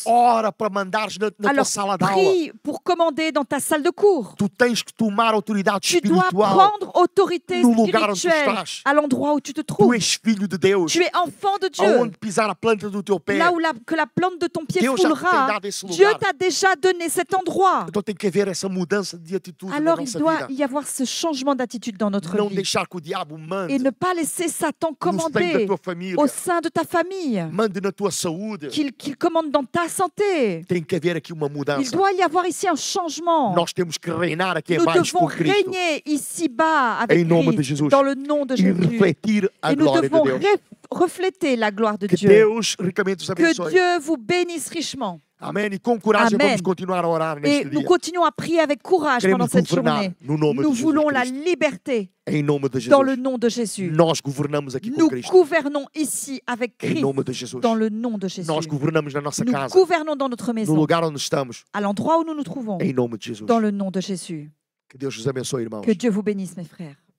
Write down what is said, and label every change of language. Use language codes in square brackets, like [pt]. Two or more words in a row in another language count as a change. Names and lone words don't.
[pt] Ora para mandares na tua [fr] Alors, [pt] sala de aula. [fr] prie pour commander dans ta salle de cours. [pt] Tu tens que tomar autoridade [fr] Tu dois [pt] espiritual. [fr] prendre autorité [pt] no lugar onde tu [fr] spirituelle [pt] estás. [fr] à l'endroit où tu te [pt] Tu [fr] trouves. [pt] és filho de Deus. [fr] Tu es enfant de Dieu. [pt] Aonde pisar a planta do teu pé. [fr] Là où que la plante de ton pied [pt] Deus já te tem [fr] foulera, [pt] dado esse [fr] Dieu [pt] lugar. [fr] t'a déjà donné cet endroit. [pt] Então tem que haver essa mudança de atitude na [fr] Alors, il [pt] nossa [fr] doit [pt] vida. [fr] y avoir ce changement d'attitude dans notre [pt] Não [fr] vie. [pt] deixar que o diabo mande [fr] Et ne pas laisser Satan [pt] no seio da [fr] commander [pt] tua família. [fr] au sein de ta famille. [pt] Mande na tua saúde. [fr] Qu'il commande dans ta santé. [pt] Tem que haver aqui uma [fr] Il [pt] mudança. [fr] doit y avoir ici un changement. [pt] Nós temos que reinar aqui [fr] Nous [pt] abaixo [fr] devons [pt] com Cristo. [fr] régner ici-bas avec [pt] Em nome de [fr] Christ, [pt] Jesus. [fr] dans le nom de [pt] E [fr] Jésus. [pt] refletir a [fr] Et nous [pt] glória de [fr] devons [pt] Deus. [fr] refléter la gloire de [pt] Que [fr] Dieu. [pt] Deus ricamente os [fr] Que [pt] abençoe. [fr] Dieu vous bénisse richement. [pt] Amém. E com coragem [fr] Amen. [pt] vamos continuar a orar [fr] Et [pt] neste [fr] nous [pt] dia. [fr] continuons à prier avec courage pendant [pt] Queremos [fr] cette [pt] governar [fr] journée. [pt] no nome [fr] Nous [pt] de Jesus [fr] voulons la [pt] Cristo. [fr] liberté [pt] Em nome de [fr] dans le [pt] Jesus. [fr] nom de Jésus. [pt] Nós governamos aqui com [fr] Nous [pt] Cristo. [fr] gouvernons ici avec [pt] Em [fr] Christ [pt] nome de Jesus. [fr] dans le nom de Jésus. [pt] Nós governamos na nossa [fr] Nous [pt] casa. [fr] gouvernons dans notre [pt] No [fr] maison, [pt] lugar onde estamos. [fr] à l'endroit où nous nous trouvons, [pt] Em nome de Jesus. [fr] dans le nom de Jésus. [pt] Que Deus os abençoe, irmãos. [fr] Que Dieu vous bénisse, mes frères.